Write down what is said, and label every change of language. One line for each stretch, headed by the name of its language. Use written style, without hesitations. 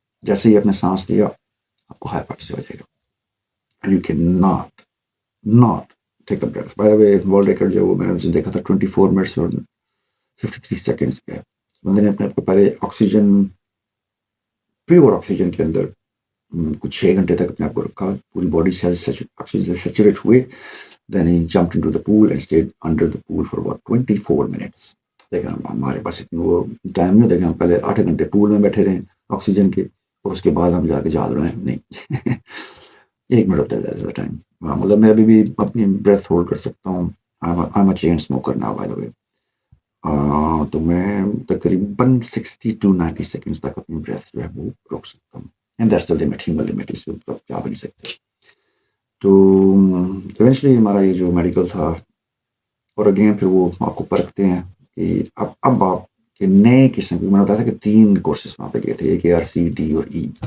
Urdu: جیسے ہی آپ نے سانس لیا آپ کو ہائپوکسیا ہو جائے گا.
English: You can not take a breath. By the way
Urdu: world record جو ہے وہ میں نے اسے دیکھا تھا 24 منٹس اور 53 سیکنڈس کا. بندے نے اپنے آپ کو پہلے آکسیجن، پیور آکسیجن کے اندر کچھ 6 گھنٹے تک اپنے آپ کو رکھا، پوری باڈی سے آکسیجن سیچوریٹ ہوئے.
English: Then he jumped into the pool and stayed under the pool for about 24 minutes.
Urdu: لیکن ہمارے پاس اتنی وہ ٹائم نہیں. لیکن ہم پہلے 8 گھنٹے پول میں بیٹھے رہے آکسیجن کے، اور اس کے بعد ہم جا کے جھاگ رہے ہیں. نہیں 1 منٹ ہوتا ہے ٹائم. مطلب میں ابھی بھی اپنی بریتھ ہولڈ کر سکتا ہوں.
English: I'm a chain smoker now by the way.
Urdu: تو میں تقریباً 60 to 90 سیکنڈس تک اپنی بریتھ جو ہے وہ روک سکتا ہوں.
English: And that's the limit.
Urdu: اس سے اوپر جا بھی نہیں سکتے. تو ایونچولی ہمارا یہ جو میڈیکل تھا، اور اگین پھر وہ آپ کو پرکھتے ہیں کہ اب آپ کے نئے قسم کی، میں نے بتایا تھا کہ 3 کورسز وہاں پہ گئے تھے، ایک ARC D اور E.